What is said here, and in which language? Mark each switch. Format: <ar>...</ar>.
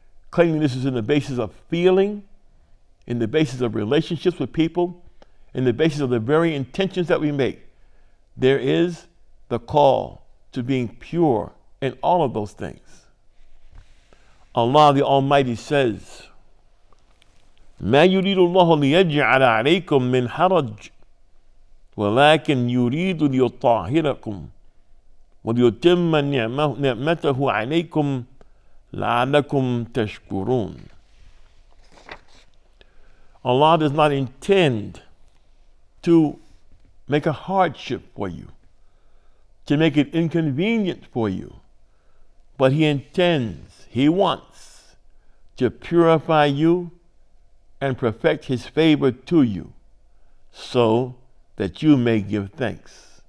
<en>Cleanliness is in the basis of feeling, in the basis of relationships with people, in the basis of the very intentions that we make. There is the call to being pure in all of those things. Allah the Almighty says,</en> <ar>ما يريد الله ليجعل عليكم من حرج ولكن يريد ليطهركم وَلِيُتِمَّ نِعْمَتَهُ عَلَيْكُمْ لَعَلَّكُمْ تَشْكُرُونَ.</ar> <en>Allah does not intend to make a hardship for you, to make it inconvenient for you, but He wants to purify you and perfect His favor to you so that you may give thanks.</en>